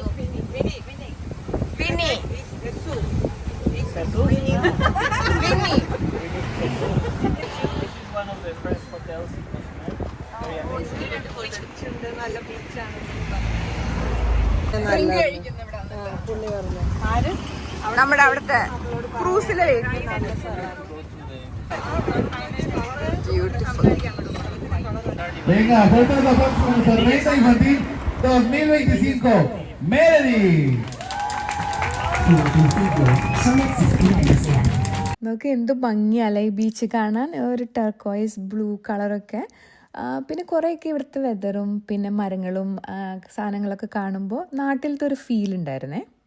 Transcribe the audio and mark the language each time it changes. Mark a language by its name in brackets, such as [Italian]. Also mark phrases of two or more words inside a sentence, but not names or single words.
[Malayalam] വിനി. നല്ല ബീച്ചാണ്. നമ്മുടെ അവിടുത്തെ ക്രൂസിലെ [Spanish] Venga, fuerte los aplausos con Tormenta Infantil 2025. Melody. [Malayalam] നമുക്ക് എന്ത് ഭംഗിയല്ലേ ഈ ബീച്ച് കാണാൻ. ഒരു [English] turquoise blue [Malayalam] കളറൊക്കെ. പിന്നെ കുറേയൊക്കെ ഇവിടുത്തെ വെതറും പിന്നെ മരങ്ങളും സാധനങ്ങളൊക്കെ കാണുമ്പോൾ നാട്ടിലത്തെ ഒരു ഫീൽ ഉണ്ടായിരുന്നേ.